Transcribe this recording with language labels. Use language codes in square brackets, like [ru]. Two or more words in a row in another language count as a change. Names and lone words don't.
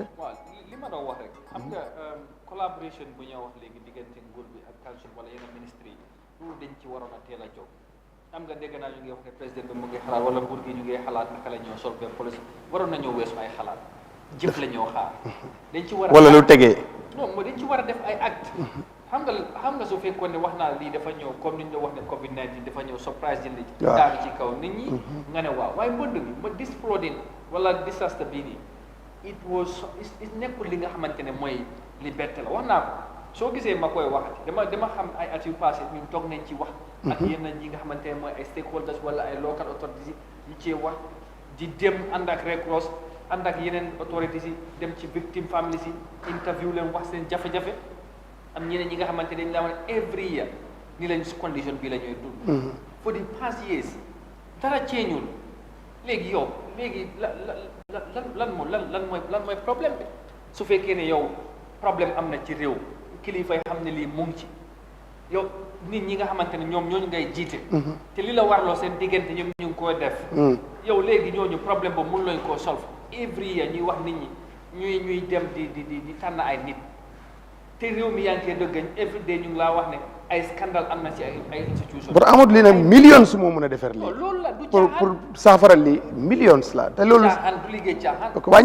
[wo] waaw li ma doon wax rek xam nga collaboration bu ñoo wax léegi diggante nguur bi ak council wala yeneen ministres yi loolu dañ ci waroon a teel a jóg xam nga dégg naa ñu ngi wax ne président bi mu ngi xalaat wala nguur gi ñu ngi xalaat naka la ñoo solve police waroon nañoo weesu ay xalaat jëf la ñoo xaar dañ ci war a wala lu tegee non mooy dañ ci war a def ay acte xam nga su fekkoon ne wax naa lii dafa ñëw comme ni ñu wax ne Covid 19 dafa ñëw surprise jënd daanu ci kaw nit ñi nga ne waaw waaye mbënd bi ma [en] this flooding [wo] wala disaster bii nii it nekkul li nga xamante ne mooy liberté la wax naa ko soo gisee ma koy waxati dama xam ay at yu passé ñun toog nañ ci wax ak yenn ñi nga xamante ne mooy ay stakeholders wala ay [en] local authorities [wo] yi cee wax di dem ànd ak Red Cross ànd ak yeneen authorities yi dem ci [en] victim families [wo] yi interview leen wax seen jafe-jafe am ñeneen ñi nga xamante dañ la wax ne [en] every year [wo] ni lañ si condition bi la ñuy dund [en] for the past years [wo] dara ceeñul léegi yow léegi lan mooy problème bi su fekkee ne yow problème am na ci réew kilifa yi xam ne lii mu ngi ci yow nit ñi nga xamante ne ñoom ñooñu ngay jiite te li la warloo seen diggante ñoom ñu ngi koy def yow léegi ñooñu problème boobu mun lañ koo solve [en] every year [wo] ñuy wax nit ñi ñuy dem di tànn ay nit te réew mi yaa ngi koy dëggañ [en] every day [wo] ñu ngi laa wax ne ay scandale am na ci ay institution pour Amadou lii nag millions moo mën a defar lii loolu la du pour saafaral lii millions la te loolu caaxaan du liggéey caaxaan wàññi